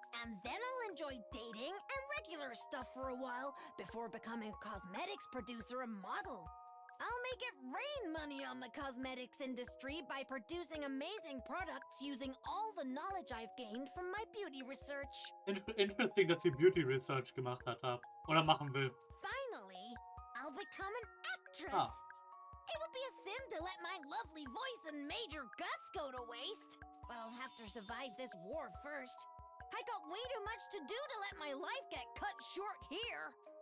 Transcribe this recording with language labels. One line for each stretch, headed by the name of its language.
English: And then I'll enjoy dating and regular stuff for a while before becoming a cosmetics producer and model. I'll make it rain money on the cosmetics industry by producing amazing products using all the knowledge I've gained from my beauty research.
German: Interesting, dass sie Beauty Research gemacht hat. Oder machen will.
English: Finally, I'll become an actress. Ah. It would be a sin to let my lovely voice and major guts go to waste. But I'll have to survive this war first. I got way too much to do to let my life get cut short here.